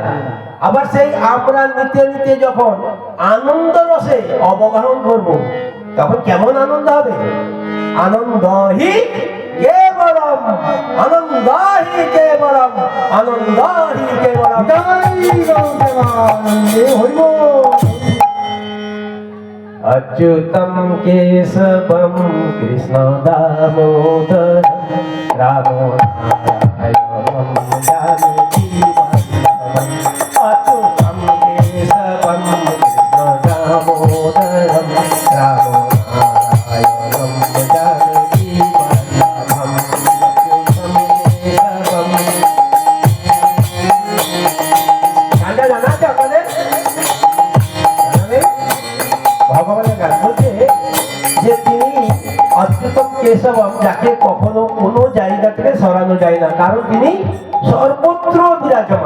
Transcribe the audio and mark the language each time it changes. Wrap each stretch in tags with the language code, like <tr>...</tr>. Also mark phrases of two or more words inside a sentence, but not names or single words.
<bn>আবার সেই আমরা নিতে নিতে যখন আনন্দ রসে অবগাহন করব, তখন কেমন আনন্দ হবে?</bn> <sa>আনন্দ হি কেবলম, আনন্দ হি কেবলম, আনন্দ হি কেবলম।</sa> <bn>জয় গৌর প্রেমানন্দে হরি বল।</bn> <sa>अच्युतं केशवं कृष्ण दामोदर रामो नारायणं जानकी वल्लभम्। अच्युतं केशवं कृष्ण दामोदरं रामो नारायणं जानकी वल्लभम्। अच्युतं केशवं।</sa> <bn>गाना জানা আছে আপনাদের? জানা নেই? ভগবানের গান বলছে যে তিনি অচ্যুতম কেশবম, যাকে কখনো কোনো জায়গা থেকে সরানো যায় না, কারণ তিনি সর্বত্র বিরাজমান।</bn>